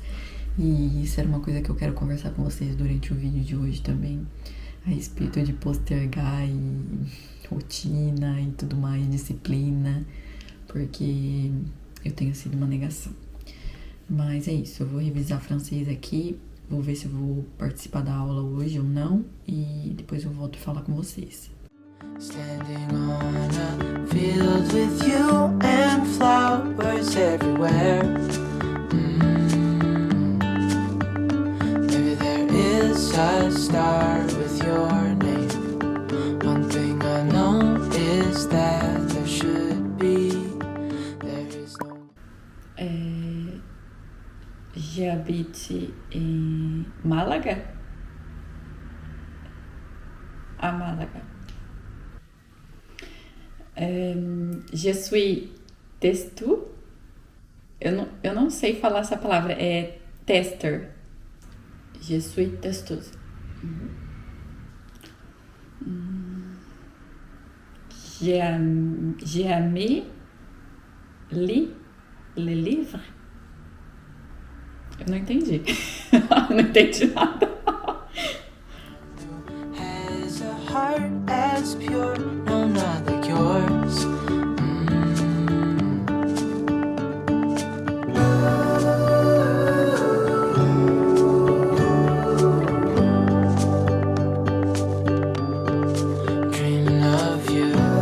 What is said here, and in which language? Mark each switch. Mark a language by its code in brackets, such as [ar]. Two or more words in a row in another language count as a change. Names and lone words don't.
[pt] E isso era uma coisa que eu quero conversar com vocês durante o vídeo de hoje também, a respeito de postergar e rotina e tudo mais, disciplina, porque eu tenho sido uma negação. Mas é isso, eu vou revisar francês aqui, vou ver se eu vou participar da aula hoje ou não, e depois eu volto a falar com vocês. [en] Standing on a field with you and flowers everywhere. Maybe there is a star with your name. One thing I know is that there should be. There is no. [fr] J'habite em Málaga? À Málaga. Je suis testu. [pt] Eu não sei falar essa palavra. [fr] É tester. Je suis testeuse. J'ai aimé le livre. [pt] Eu não entendi. Não entendi nada. [en] Has a heart as pure, no, not like yours. Dreaming of you.